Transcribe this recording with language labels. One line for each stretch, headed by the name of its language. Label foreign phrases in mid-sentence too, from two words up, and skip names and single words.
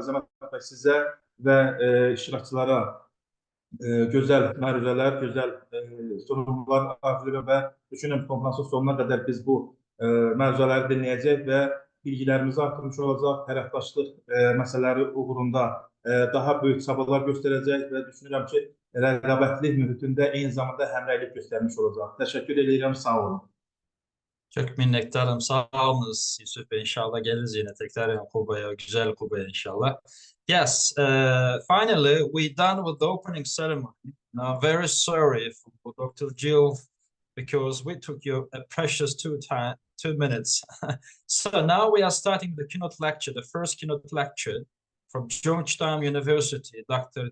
Azerbaijani: Əzəmət bəy sizə və iştirakçılara gözəl məruzələr, gözəl sunumlar arzulayıram və düşünürəm konferansın sonuna qədər biz bu məruzələri dinləyəcək və bilgilərimizi artırmış olacaq, tərəfdaşlıq məsələləri uğrunda daha böyük çabalar göstərəcək və düşünürəm ki, rəqabətli mühitində eyni zamanda həmrəylik göstərmiş olacaq. Təşəkkür edirəm, sağ olun.
Turkish: Çok minnettarım. Sağ olunuz Yusuf Bey. İnşallah geliriz yine tekrar Kuba'ya, güzel Kuba'ya inşallah.
English: Yes, finally we done with the opening ceremony. Now, I'm very sorry for Dr. Jill, because we took your precious 2 minutes. So now we are starting the keynote lecture, the first keynote lecture from Georgetown University, Dr.